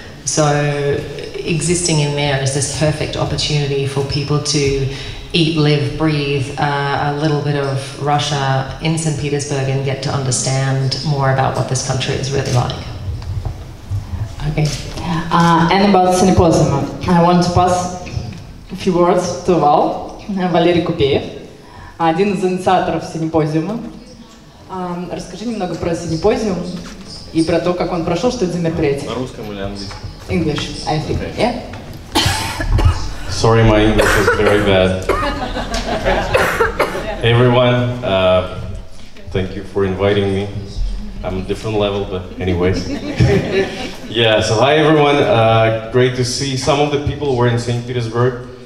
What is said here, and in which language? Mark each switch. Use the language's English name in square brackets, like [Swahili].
[English] So existing in there is this perfect opportunity for people to eat, live, breathe a little bit of Russia in St. Petersburg and get to understand more about what this country is really like. Okay. And about Symposium, I want to pass few words to Val, [Russian] Валерий Купеев, один из инициаторов симпозиума. Расскажи немного про симпозиум и про то, как он прошел, что это за мероприятие. На русском или английском? [English] English, I think, Okay. yeah? Sorry, my English is very bad. Hey everyone, thank you for inviting me. I'm a different level, but anyways. Yeah, so hi everyone, great to see some of the people who are in St. Petersburg.